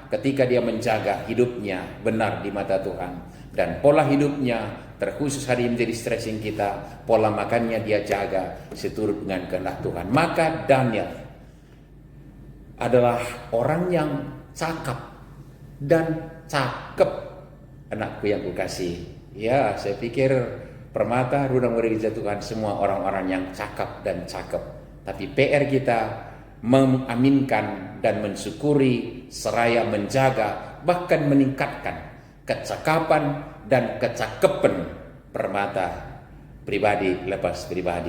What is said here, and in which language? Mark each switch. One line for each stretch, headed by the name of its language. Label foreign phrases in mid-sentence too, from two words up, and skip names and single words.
Indonesian: Ketika dia menjaga hidupnya benar di mata Tuhan, dan pola hidupnya, terkhusus hari ini menjadi stressing kita, pola makannya dia jaga seturut dengan kehendak Tuhan. Maka Daniel adalah orang yang cakap dan cakep, anakku yang kukasih. Ya, saya pikir permata rudang gereja Tuhan semua orang-orang yang cakap dan cakep. Tapi PR kita mengaminkan dan mensyukuri seraya menjaga, bahkan meningkatkan kecakapan dan kecakepan permata pribadi lepas pribadi.